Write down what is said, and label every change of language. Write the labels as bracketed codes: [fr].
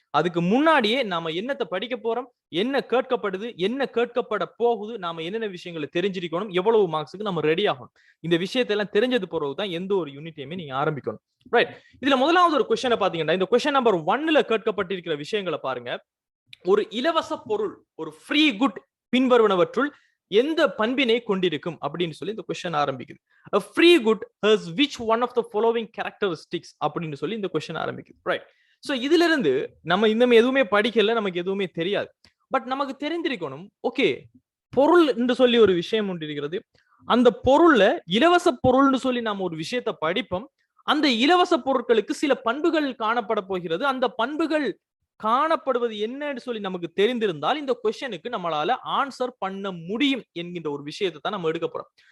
[ta] அதுக்கு முன்னாடியே நாம என்னத்தை படிக்க போறோம், என்ன கேட்கப்படுது, என்ன கேட்கப்பட போகுது, நாம என்னென்ன விஷயங்களை தெரிஞ்சிருக்கணும், எவ்வளவு மார்க்ஸுக்கு நம்ம ரெடி ஆகணும், இந்த விஷயத்தெல்லாம் தெரிஞ்சது பிறகுதான் எந்த ஒரு யூனிட்டையுமே நீங்க ஆரம்பிக்கணும். ரைட். இதுல முதலாவது ஒரு கொஸ்டினை பாத்தீங்கன்னா இந்த கொஸ்டின் நம்பர் 1ல கேட்கப்பட்டிருக்கிற விஷயங்களை பாருங்க. ஒரு இலவச பொருள், ஒரு ஃப்ரீ குட் பின்வருவனவற்றுள் எந்த பண்பினை கொண்டிருக்கும் அப்படின்னு சொல்லி இந்த கொஸ்டின் ஆரம்பிக்குது. [en] A free good has which one of the following characteristics [ta] அப்படின்னு சொல்லி இந்த கொஸ்டின் ஆரம்பிக்குது. ரைட். சோ இதுல இருந்து நம்ம இன்னும் எதுவுமே படிக்கல, நமக்கு எதுவுமே தெரியாது. பட் நமக்கு தெரிந்திருக்கணும், ஓகே பொருள் என்று சொல்லி ஒரு விஷயம் ஒன்று இருக்கிறது. அந்த பொருள்ல இலவச பொருள்னு சொல்லி நாம ஒரு விஷயத்தை படிப்போம். அந்த இலவச பொருட்களுக்கு சில பண்புகள் காணப்பட போகிறது. அந்த பண்புகள் காணப்படுவது என்னன்னு சொல்லி நமக்கு தெரிந்திருந்தால் இந்த கொஸ்டினுக்கு நம்மளால ஆன்சர் பண்ண முடியும் என்கின்ற ஒரு விஷயத்தை தான் நம்ம எடுக்க போறோம்.